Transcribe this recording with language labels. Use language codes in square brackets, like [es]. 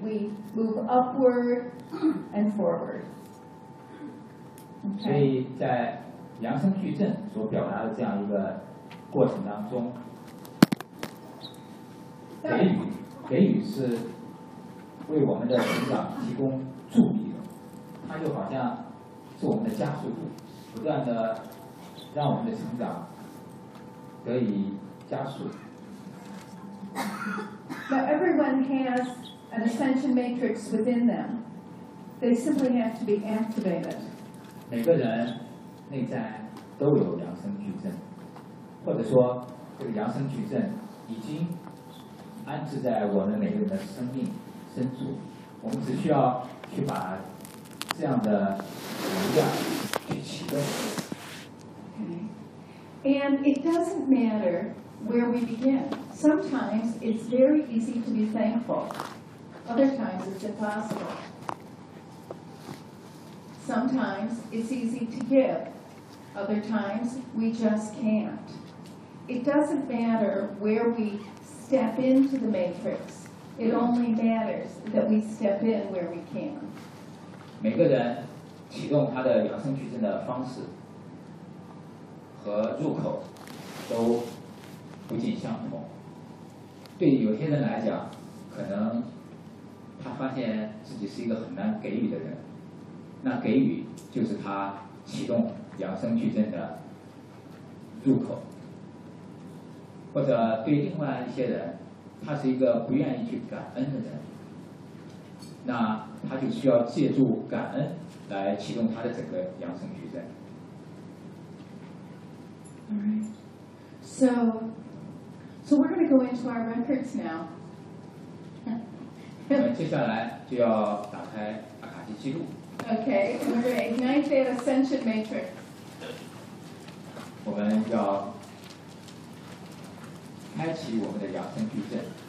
[en] We move upward and forward. [zh] Okay. 所以在扬声矩阵所表达的这样一个过程当中，给予是为我们的成长提供助力的，它就好像是我们的加速度，不断的让我们的成长得以加速。 [en] Now everyone has an ascension matrix within them. They simply have to be activated. [zh] 每个人内在都有扬声矩阵，或者说这个扬声矩阵已经安置在我们每个人的生命深处。我们只需要去把这样的能量去启动。 [en] And it doesn't matter where we begin. Sometimes it's very easy to be thankful. Other times it's impossible. Sometimes it's easy to give. Other times we just can't. It doesn't matter where we step into the matrix. It only matters that we step in where we can. [zh] 每个人启动他的扬声矩阵的方式和入口都不尽相同。对有些人来讲，可能他发现自己是一个很难给予的人，那给予就是他启动扬声矩阵的入口。或者对另外一些人，他是一个不愿意去感恩的人，那他就需要借助感恩来启动他的整个扬声矩阵。 [en] Alright, so we're going to go into our records now. [zh] 接下来就要打开阿卡西记录。 [en] Okay, we're going to ignite that ascension matrix. [zh] 我们要开启我们的扬声矩阵。